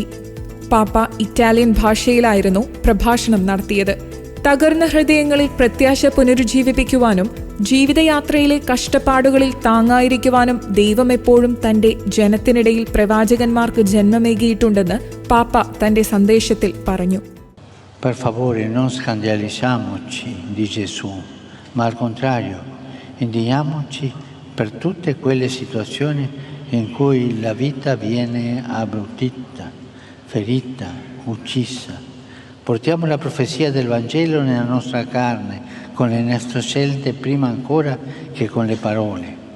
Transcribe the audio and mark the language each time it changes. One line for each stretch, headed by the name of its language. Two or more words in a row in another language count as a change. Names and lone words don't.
Malayalam: പാപ്പ ഇറ്റാലിയൻ ഭാഷയിലായിരുന്നു പ്രഭാഷണം നടത്തിയത്. തകർന്ന ഹൃദയങ്ങളിൽ പ്രത്യാശ പുനരുജ്ജീവിപ്പിക്കുവാനും ജീവിതയാത്രയിലെ കഷ്ടപ്പാടുകളിൽ താങ്ങായിരിക്കുവാനും ദൈവം എപ്പോഴും തന്റെ ജനത്തിനിടയിൽ പ്രവാചകന്മാർക്ക് ജന്മമേകിയിട്ടുണ്ടെന്ന് പാപ്പ തന്റെ സന്ദേശത്തിൽ പറഞ്ഞു.
Italian: Per favore non scandalizziamoci di Gesù, ma al contrario indigniamoci per tutte quelle situazioni in cui la vita viene abbrutita, ferita, uccisa. Portiamo la profezia del Vangelo nella nostra carne, con le nostre scelte prima ancora che con le parole.